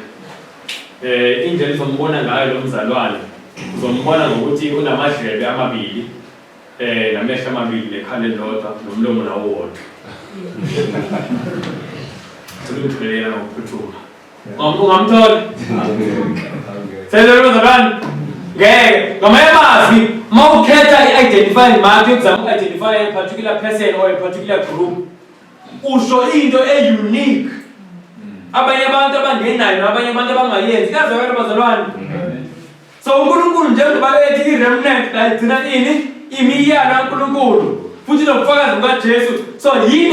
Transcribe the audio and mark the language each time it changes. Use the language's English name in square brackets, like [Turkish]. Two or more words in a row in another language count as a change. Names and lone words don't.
[Zulu] Indlela izombona ngayo lo mzalwane uzombona ngokuthi unamadlebe amabili namehlo amabili nekhanda elilodwa nomlomo nawo wodwa. Ngicela ngokuphuthuma. Ungamthola? Senzele bazalwane ngeke ngamanye amazwi mawukhetha i-identifying mark yokuzama uku-identify [English] a particular person or a particular group [Zulu] usho into e-unique abanye abantu abangenayo nabanye abantu abangayenzi kazakala bazalwane. So uNkulunkulu njengoba ethi i-remnant la igcina ini imiyalo kaNkulunkulu futhi nobufakazi bukaJesu.